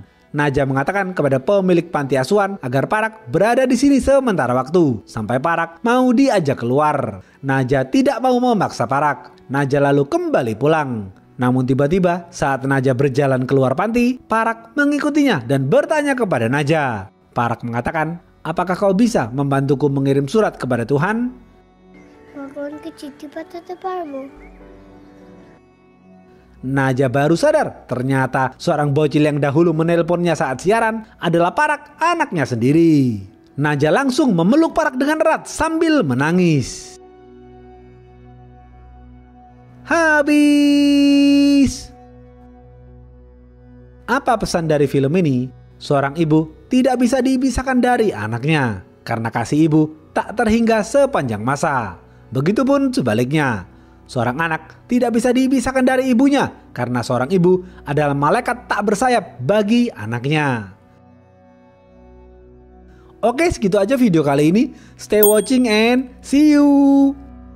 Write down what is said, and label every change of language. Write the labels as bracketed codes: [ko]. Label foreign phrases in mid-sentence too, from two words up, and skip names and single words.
[id] Naja mengatakan kepada pemilik panti asuhan agar Parak berada di sini sementara waktu, sampai Parak mau diajak keluar. Naja tidak mau memaksa Parak. Naja lalu kembali pulang. Namun tiba-tiba saat Naja berjalan keluar panti, Parak mengikutinya dan bertanya kepada Naja. Parak mengatakan, apakah kau bisa membantuku mengirim surat kepada Tuhan? [bn] ভগবানকে চিঠি পাঠাতে পারবো? [id] Naja baru sadar ternyata seorang bocil yang dahulu menelponnya saat siaran adalah Parak, anaknya sendiri. Naja langsung memeluk Parak dengan erat sambil menangis. Habis. Apa pesan dari film ini? Seorang ibu tidak bisa dipisahkan dari anaknya karena kasih ibu tak terhingga sepanjang masa. Begitupun sebaliknya. Seorang anak tidak bisa dipisahkan dari ibunya karena seorang ibu adalah malaikat tak bersayap bagi anaknya. Oke, segitu aja video kali ini. [en] Stay watching and see you.